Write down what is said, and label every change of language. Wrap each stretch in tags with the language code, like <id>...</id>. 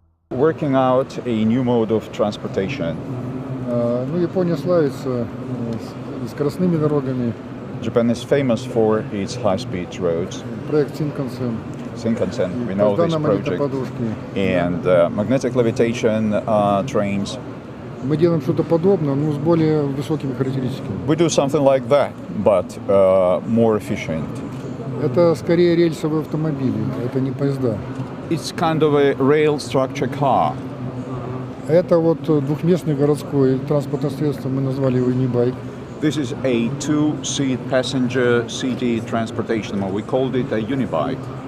<en>working out a new mode of transportation.</en> <ru>Ну, Япония славится скоростными дорогами.</ru> <en>Japan is famous for its high-speed roads.</en> <ru>Проект Синкансен.</ru> <en>Shinkansen, we know this project. And magnetic levitation trains.</en> <ru>Мы делаем что-то подобное, но с более высокими характеристиками.</ru> <en>We do something like that, but more efficient.</en> <ru>Это скорее рельсовые автомобили, это не поезда.</ru> <en>It's kind of a rail structure car.</en> <ru>Это вот двухместный городской транспортное средство, мы назвали его Unibike.</ru> <en>This is a two-seat passenger city transportation, or we called it a Unibike.</en>